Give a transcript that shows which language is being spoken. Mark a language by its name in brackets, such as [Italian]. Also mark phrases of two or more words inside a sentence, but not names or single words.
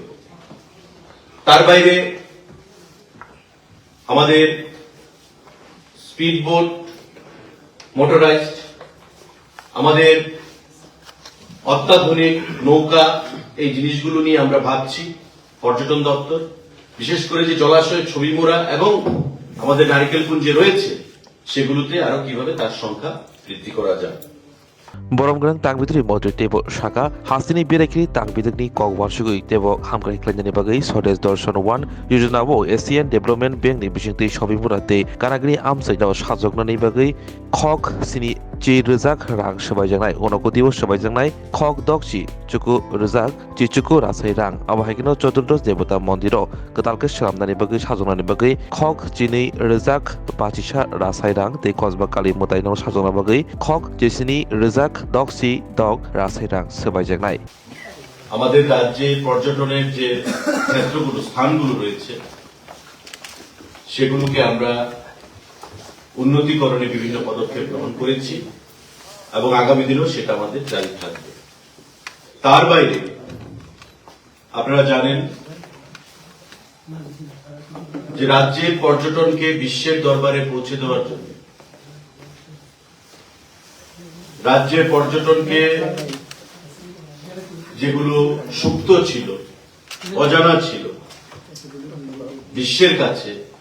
[Bangla] তার বাইরে আমাদের স্পিডবোট, মোটরাইজড, আমাদের অত্যাধুনিক নৌকা, এই জিনিসগুলো নিয়ে আমরা ভাবছি। পর্যটন দপ্তর বিশেষ করে যে জলাশয় ছবি মোড়া এবং আমাদের নারিকেলকুঞ্জে রয়েছে, সেগুলোতে আরো কিভাবে তার সংখ্যা বৃদ্ধি করা যায়। [Kok Borok] Boromgrang tangbitrui modri tebo shaka hasini birekri tangbidikni kogwarsugui tebo hamkari klanjani bagai Swadesh Darshan 1 yojana bo Asian Development Bank ni bisingti shobimurate kanagri amsaidao sajoknani bagai khok sini chi rijak rang sabajangnai onokodibo sabajangnai khok dokchi chuku rijak chi chuku rasai rang abahikino Choturdosh Devata Mondiro katalke salamnani bagai sajoknani bagai khok chini rijak pachisa rasai rang tei Kosba Kali Mutaino sajokna bagai khok jesini rijak dokchi dok rasai rang sabajangnai [Bangla] আমাদের রাজ্যে পর্যটনের যে ক্ষেত্রগুলো, স্থানগুলো রয়েছে, সেগুলোকে আমরা উন্নতিকরণে বিভিন্ন পদক্ষেপ গ্রহণ করেছি এবং আগামী দিনেও সেটা আমাদের জারি থাকবে। তার বাইরে আপনারা জানেন যে রাজ্যের পর্যটনকে বিশ্বের দরবারে পৌঁছে দেওয়ার জন্য, রাজ্যের পর্যটনকে যেগুলো সুপ্ত ছিল, অজানা ছিল, বিশ্বের কাছে,